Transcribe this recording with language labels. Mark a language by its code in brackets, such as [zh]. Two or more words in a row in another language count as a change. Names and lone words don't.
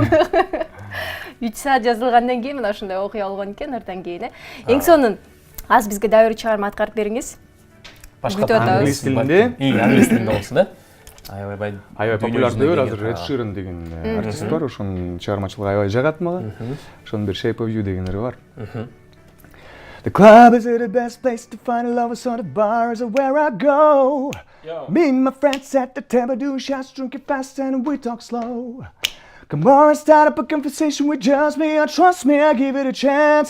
[ky] 3 саат жазылгандан кийин мына ушундай окуя болгон экен, андан кийин эң сонун аз бизге дагы бир чыгарма аткарып бериңиз. Башка англис тилинде, англис тилинде болсун да. Аябай популярдуу азыр Эд Ширен деген артист бар, ошонун чыгармачылыгы аябай жагат мага. Ошонун бир Shape of You деген ыры бар. [en] The club is the best place to find love, so the bar is where I go. Me and my friends at the table do shots, drinking fast and we talk slow. Come on, start up a conversation with just me. Trust me, I'll give it a chance.